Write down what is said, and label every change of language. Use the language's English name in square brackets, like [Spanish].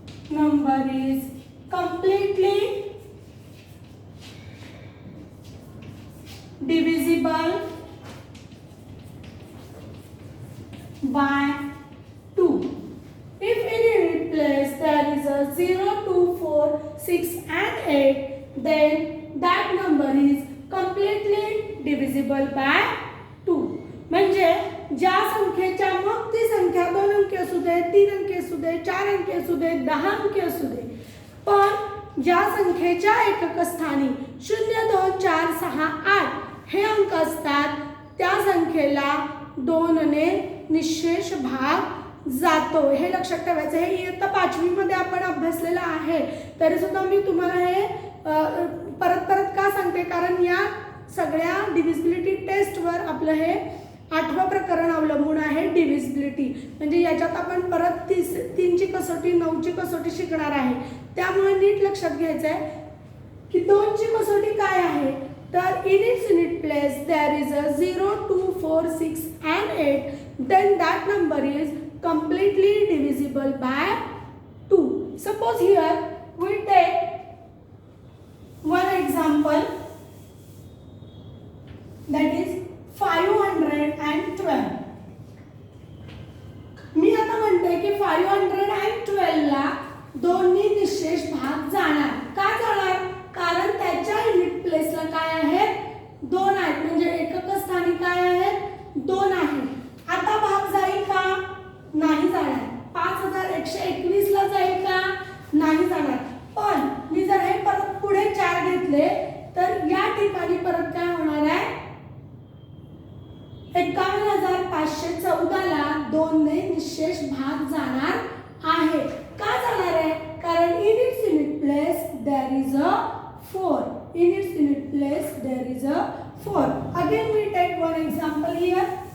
[English] number is completely divisible by 2. If in unit place there is a 0, 2, 4, 6 and 8, then that number is completely divisible by 2. [Marathi] म्हणजे ज्या संख्येच्या मग ती संख्या 2 अंकी असू दे, 3 अंकी असू दे, 4 अंकी असू दे, 10 अंकी असू दे, पण ज्या संख्येच्या एकक स्थानी 0, 2, 4, 6, 8 हे अंक असतात त्या संख्येला 2 ने निशेष भाग जातो. हे लक्षात ठेवायचं. हे इयत्ता 5वी मध्ये आपण अभ्यासलेलं आहे. तरी सुद्धा मी तुम्हाला हे परत परत का सांगते, कारण या सगळ्या डिव्हिजिबिलिटी टेस्टवर आपलं हे 8वं प्रकरण अवलंबून आहे. डिव्हिजिबिलिटी म्हणजे याच्यात आपण परत 3ची कसोटी 9ची कसोटी शिकणार आहे. त्यामुळे नीट लक्षात घ्यायचं आहे की 2ची कसोटी काय आहे. तर [English] in its unit place there is a 0, 2, 4, 6 and 8, then that number is completely divisible by 2. Suppose here we take one example, that is 512. [Marathi] मी आता म्हणते की 512 ला 2 ने निशेष भाग जाणार. का जाणार? कारण त्याच्या युनिट प्लेसला काय आहेत 2 आहेत. म्हणजे एकक स्थानी काय आहेत 2 आहेत. आता भाग जाईल का? नाही जाणार. 5121 ला जाईल का? नाही जाणार. पण मी जर हे परत पुढे 4 घेतले तर या ठिकाणी परत काय होणार आहे 51514 ला 2 ने निशेष भाग जाणार आहे. का जाणार आहे? कारण [English] in its unit place there is a 4. In its unit place there is a 4. Again we take one example here.